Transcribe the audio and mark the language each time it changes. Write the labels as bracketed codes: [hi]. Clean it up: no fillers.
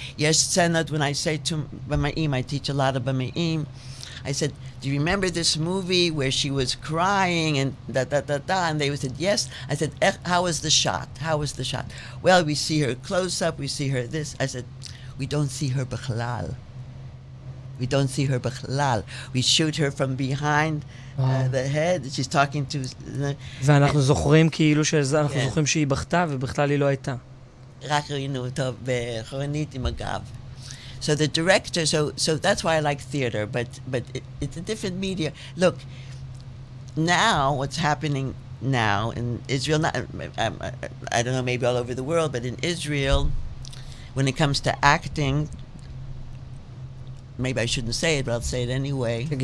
[en] Yes, Senat, when I say to Bama'im, I teach a lot of Bama'im, I said, do you remember this movie where she was crying and da-da-da-da? And they said, yes. I said, how was the shot? How was the shot? Well, we see her close up, we see her this. I said, we don't see her bichlal. We don't see her bichlal. We shoot her from behind the head. She's talking to... [he] ואנחנו זוכרים כאילו אנחנו זוכרים שהיא בכתה ובכלל היא לא הייתה. רק ראינו אותו בחורנית עם הגב. [en] So the director, so that's why I like theater, but it's a different media. Look, now what's happening now in Israel, I don't know, maybe all over the world, but in Israel, when it comes to acting, maybe I shouldn't say it, but I'll say it anyway.